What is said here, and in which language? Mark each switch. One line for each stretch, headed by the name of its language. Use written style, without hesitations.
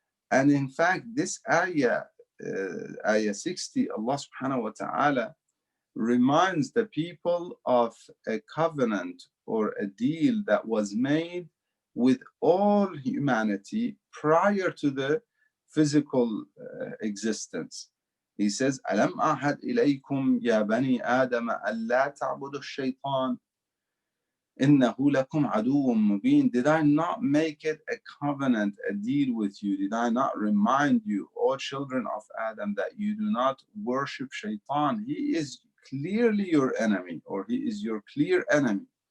English: And in fact, this ayah, ayah 60, Allah subhanahu wa ta'ala reminds the people of a covenant or a deal that was made with all humanity prior to the physical existence. He says,
Arabic: أَلَمْ أَعْهَدْ إِلَيْكُمْ يَا بَنِي آدَمَ أَلَّا تَعْبُدُوا الشَّيْطَانَ. إِنَّهُ لَكُمْ عَدُوٌ مُبِينٌ.
English: Did I not make it a covenant, a deal with you? Did I not remind you, O children of Adam, that you do not worship Shaitan? He is clearly your enemy, or he is your clear enemy.